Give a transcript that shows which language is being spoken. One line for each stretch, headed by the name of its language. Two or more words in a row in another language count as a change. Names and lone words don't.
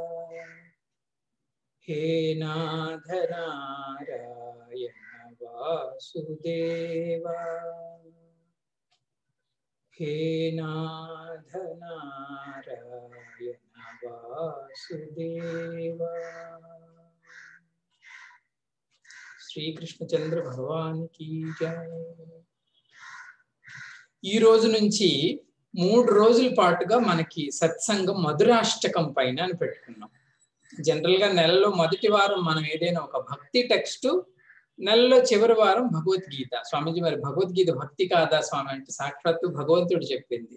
Sanskrit: हे नाथ नारायण वासुदेवा। हे नाथ नारायण वासुदेवा।
Hindi: श्री कृष्णचंद्र भगवान की जय।
Telugu: ఈ రోజు నుంచి 3 రోజుల పాటుగా మనకి సత్సంగం మధురాష్టకం పైన అని పెట్టుకున్నాం. జనరల్ గా నెలలో మొదటి వారం మనం ఏదైనా ఒక భక్తి టెక్స్ట్, నెలలో చివరి వారం భగవద్గీత. స్వామీజీ మరి భగవద్గీత భక్తి కాదా స్వామి అంటే సాక్షాత్తు భగవంతుడు చెప్పింది.